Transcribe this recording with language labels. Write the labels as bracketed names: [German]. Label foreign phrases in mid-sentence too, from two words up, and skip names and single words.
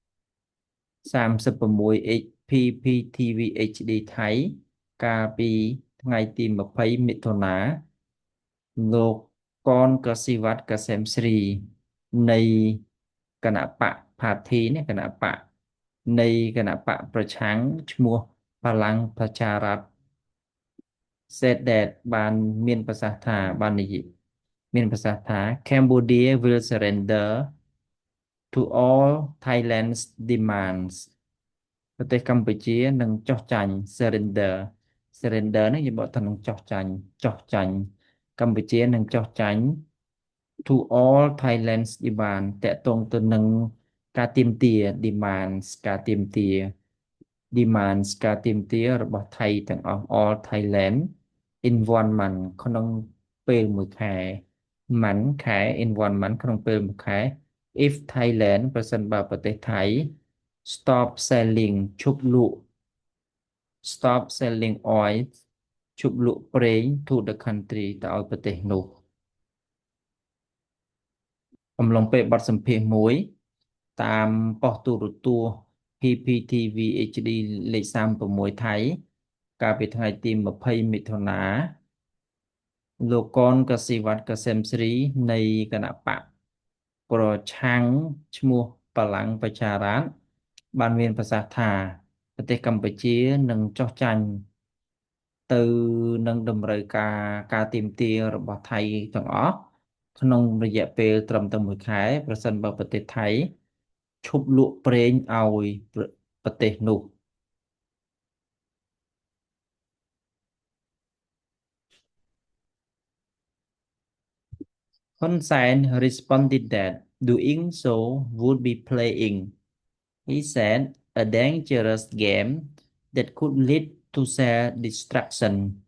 [Khmer] 36 PPTV HD ថៃកាលពីថ្ងៃទី20មិថុនាលោកកនកសិវ័តកសែមស្រីនៃគណៈ បក Party នេះគណៈបកនៃគណៈបកប្រឆាំងឈ្មោះបល្ល័ង្កប្រជា រដ្ឋ [English] said that [Khmer] បានមានប្រសាសន៍ថាបាននិយាយមានប្រសាសន៍ថា [English] Cambodia will surrender to all Thailand's demands [Khmer] ប្រទេសកម្ពុជានឹងចុះចាញ់ surrender នេះយើងបកថានឹងចុះចាញ់កម្ពុជានឹងចុះចាញ់ [English] to all Thailand's demand [Khmer] តកតងទៅនឹងការទាមទារ demands ការទាម ទាររបស់ថៃទាំងអស់ [English] all Thailand in 1 month [Khmer] ក្នុងពេលមួយខែ month ខែ [English] in 1 month [Khmer] ក្នុងពេលមួយខែ [English] if Thailand [Khmer] ប្រសិនបើប្រទេសថៃ [English] stop selling [Khmer] ឈប់លក់ [English] stop selling oil [Khmer] ឈប់លក់ប្រេង [English] to the country [Khmer] ទៅឲ្យប្រទេសនោះ អំឡុងពេលបទសម្ភាសន៍មួយតាមប៉ុស្តិ៍ទូរទស្សន៍ PPTV HD លេខ36ថៃកាលពីថ្ងៃទី20មិថុនា លោកកនកសិវ័តកសែមស្រីនៃគណៈបកប្រឆាំងឈ្មោះបល្ល័ង្កប្រជា រដ្ឋបានមានប្រសាសន៍ថាប្រទេសកម្ពុជានឹងចុះចាញ់ទៅនឹងតម្រូវការទាមទាររបស់ថៃទាំងអស់ក្នុងរយៈពេលត្រឹមតែមួយខែប្រសិនបើប្រទេសថៃឈប់លក់ប្រេងឲ្យប្រទេសនោះ [English] Hun Sen responded that doing so would be playing, he said, a dangerous game that could lead to self-destruction.